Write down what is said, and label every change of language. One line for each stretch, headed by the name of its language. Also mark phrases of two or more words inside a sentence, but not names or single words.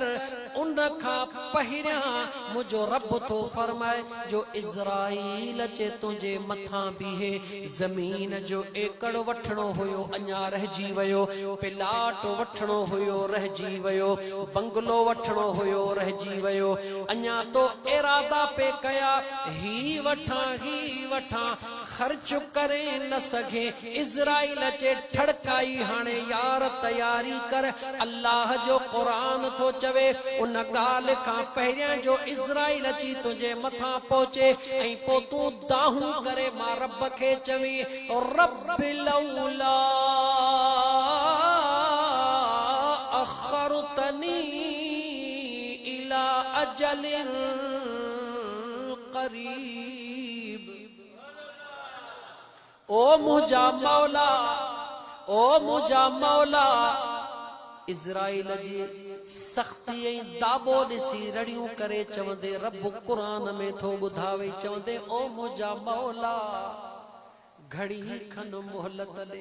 Sindhi: उन खां पहिरियां मुंहिंजो रब तो फरमाए जो इज़राइल अचे तुंहिंजे मथां बीहे, ज़मीन जो एकड़ वठणो हुयो अञा रहिजी वियो, प्लाट वठणो हुयो रहिजी वियो, बंगलो वठणो हुयो रहिजी वियो। अञा तो इरादा पे कया ही वठां ख़र्च करे न सघे। इज़राइल अचे ठड़काई हाणे यार तैयारी कर। अल्लाह जो क़ुरान तो चवे उन ॻाल्हि खां पहिरियां जो इज़राइल अची तुंहिंजे मथां पहुचे ऐं पोइ तूं दाहूं करे मां रब खे चवी
Arabic: رب لولا أخرتني إلى أجل قريب.
Sindhi: ओ मुझा मौला, ओ मुझा मौला। इज़राइल जी सख्ती ऐं दाबो ॾिसी रड़ियूं करे चवंदे रब क़ुरान में थो ॿुधावे चवंदे ओ मुझा मौला घड़ी खन मोहलत ॾे।